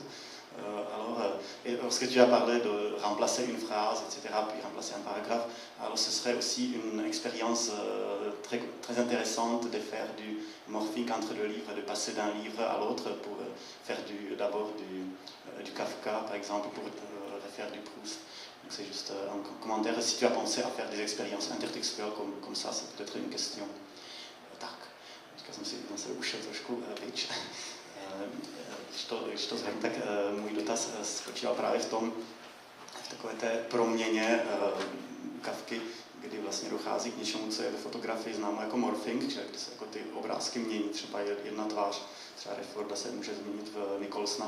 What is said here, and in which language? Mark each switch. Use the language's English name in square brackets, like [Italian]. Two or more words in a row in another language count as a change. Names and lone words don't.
[French] Et lorsque tu as parlé de remplacer une phrase, etc., puis remplacer un paragraphe, alors ce serait aussi une expérience très, très intéressante de faire du morphing entre le livre, de passer d'un livre à l'autre pour faire d'abord du Kafka, par exemple, pour refaire du Proust. Donc c'est juste un commentaire. Si tu as pensé à faire des expériences intertextuelles comme ça, c'est peut-être une question. [Czech] Tak, teďka jsem si se ušel trošku víc. Když to zhrnu, tak můj dotaz spočíval právě v takové té proměně Kafky kdy vlastně dochází k něčemu, co je ve fotografii známo jako morphing, kdy se jako ty obrázky mění, třeba jedna tvář, třeba Redforda se může změnit v Nicholsona.